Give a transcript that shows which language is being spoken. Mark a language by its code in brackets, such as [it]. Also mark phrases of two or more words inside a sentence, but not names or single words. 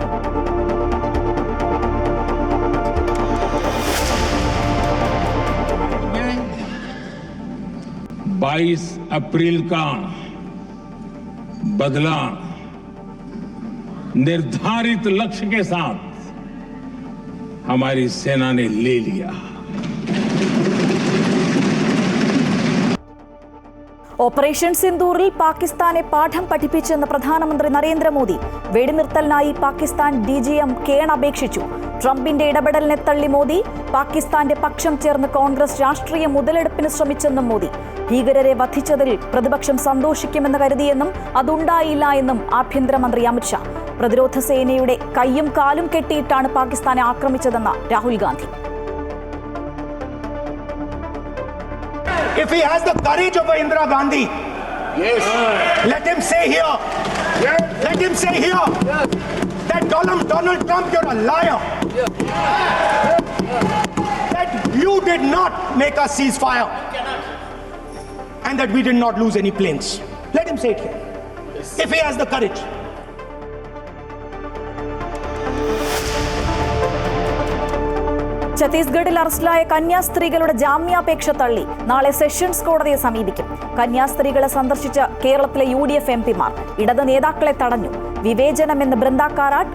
[hi] 22 अप्रैल का बदला निर्धारित लक्ष्य के साथ हमारी सेना ने ले लिया. [ml] ഓപ്പറേഷൻ സിന്ദൂറിൽ പാകിസ്ഥാനെ പാഠം പഠിപ്പിച്ചെന്ന് പ്രധാനമന്ത്രി നരേന്ദ്രമോദി. വെടിനിർത്തലിനായി പാകിസ്ഥാൻ DGM കേൺ അപേക്ഷിച്ചു. ട്രംപിന്റെ ഇടപെടലിനെ തള്ളി മോദി. പാകിസ്ഥാന്റെ പക്ഷം ചേർന്ന് കോൺഗ്രസ് രാഷ്ട്രീയ മുതലെടുപ്പിന് ശ്രമിച്ചെന്നും മോദി. ഭീകരരെ വധിച്ചതിൽ പ്രതിപക്ഷം സന്തോഷിക്കുമെന്ന് കരുതിയെന്നും അതുണ്ടായില്ല എന്നും ആഭ്യന്തരമന്ത്രി അമിത്ഷാ. പ്രതിരോധ സേനയുടെ കൈയും കാലും കെട്ടിയിട്ടാണ് പാകിസ്ഥാനെ ആക്രമിച്ചതെന്ന് രാഹുൽ ഗാന്ധി. [en] If he has the courage of Indira Gandhi, yes, let him say here, yes, let him say here, yes, that Donald Trump, you're a liar, yes, that you did not make us cease fire, and that we did not lose any planes. Let him say it here, yes, if he has the courage. [ml] ഛത്തീസ്ഗഡിൽ അറസ്റ്റിലായ കന്യാസ്ത്രീകളുടെ ജാമ്യാപേക്ഷ തള്ളി. നാളെ സെഷൻസ് കോടതിയെ സമീപിക്കും. കന്യാസ്ത്രീകളെ സന്ദർശിച്ച കേരളത്തിലെ UDF MPമാർ. ഇടത് നേതാക്കളെ തടഞ്ഞു. വിവേചനമെന്ന് ബൃന്ദ കാരാട്ട്.